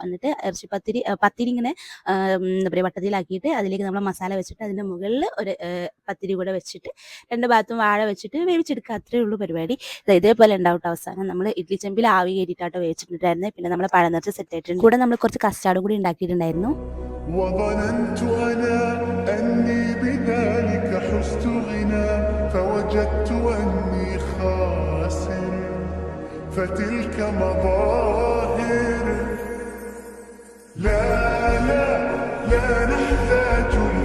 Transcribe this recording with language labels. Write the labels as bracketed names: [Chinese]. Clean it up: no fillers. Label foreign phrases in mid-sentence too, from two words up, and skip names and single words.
[Malayalam] എന്നിട്ട് പത്തിരി ഇങ്ങനെ എന്താ പറയുക വട്ടത്തിലാക്കിയിട്ട് അതിലേക്ക് നമ്മൾ മസാല വെച്ചിട്ട് അതിൻ്റെ മുകളിൽ ഒരു പത്തിരി കൂടെ വെച്ചിട്ട് 2 ഭാഗത്തും വാഴ വെച്ചിട്ട് വേവിച്ചെടുക്കുക. അത്രയേ ഉള്ളൂ പരിപാടി. ഇതേപോലെ ഉണ്ടാവും അവസാനം. നമ്മൾ ഇഡ്ലി ചെമ്പിൽ ആവി കയറ്റിയിട്ടാട്ടോ വേവിച്ചിട്ടുണ്ടായിരുന്നത്. പിന്നെ നമ്മൾ പഴം നിറച്ച് സെറ്റ് ആയിട്ടുണ്ട്. കൂടെ നമ്മൾ കുറച്ച് കസ്റ്റാർഡ് കൂടി ഉണ്ടാക്കിയിട്ടുണ്ടായിരുന്നു. [Arabic] وظننت أنا أني بذلك حزت غنى فوجدت أني خاسر فتلك مظاهر لا لا لا نحتاج